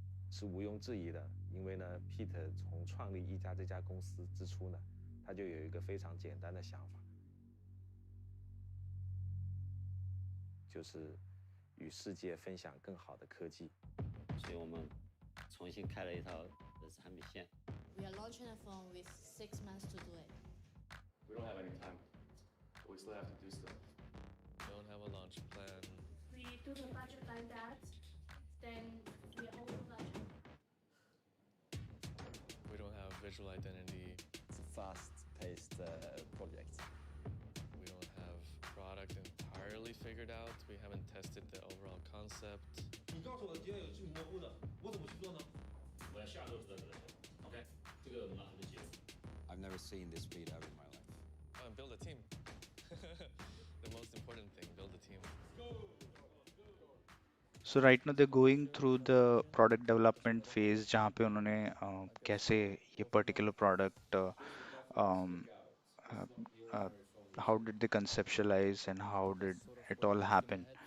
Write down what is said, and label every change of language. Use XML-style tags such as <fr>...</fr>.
<zh>是毋庸置疑的，因为呢，Pete 从创立一加这家公司之初呢，他就有一个非常简单的想法，就是与世界分享更好的科技。所以我们重新开了一套的产品线。</zh> <en>We are launching a phone with 6 months to do it. We don't have any time. We still have to do stuff. We don't have a launch plan. We do the budget like that, then we are over budget. We don't have visual identity. It's a fast-paced project. We don't have product entirely figured out. We haven't tested the overall concept.</en> <zh>你告诉我既然有这么模糊的，我怎么去做呢？我要下周知道这个事 OK，这个马上就结束。</zh> <en>I've never seen this speed ever in my life. And build a team. The most important thing, build a team. So right now they're going through the product development phase</en> <hi>जहाँ पे उन्होंने कैसे ये</hi> <en>particular product um, uh, uh, how did they conceptualize and how did it all happen.</en>